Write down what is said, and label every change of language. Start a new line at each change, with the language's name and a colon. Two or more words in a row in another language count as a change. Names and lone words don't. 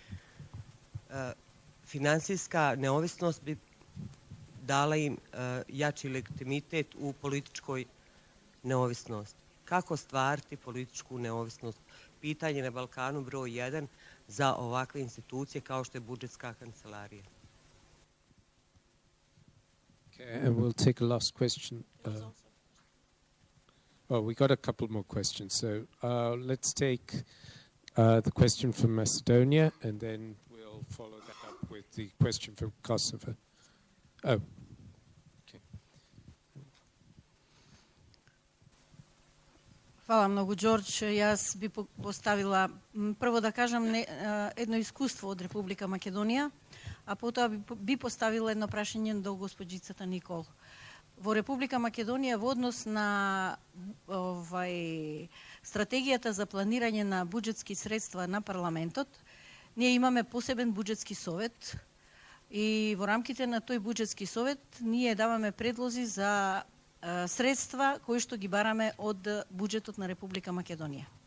Bosnian: Finansijska neovisnost bi dala im jači legitimitet u političkoj neovisnosti. Kako stvariti političku neovisnost? Pitanje na Balkanu broj 1 za ovakve institucije kao što je budžetska kancelarija.
English: Okay, and we'll take a last question. Well, we got a couple more questions, so let's take the question from Macedonia, and then we'll follow that up with the question from Kosovo. Oh, okay.
Serbian: Hvala mnogo, Đорđ.
Macedonian: Јас би поставила, прво да кажам, едно искуство од Република Македонија, а потоа би поставила едно прашање до госпоđицата Никол. Во Република Македонија во однос на стратегијата за планирање на буџетски средства на парламентот, ние имаме посебен буџетски совет и во рамките на тој буџетски совет ние даваме предлози за средства кои што ги бараме од буџетот на Република Македонија.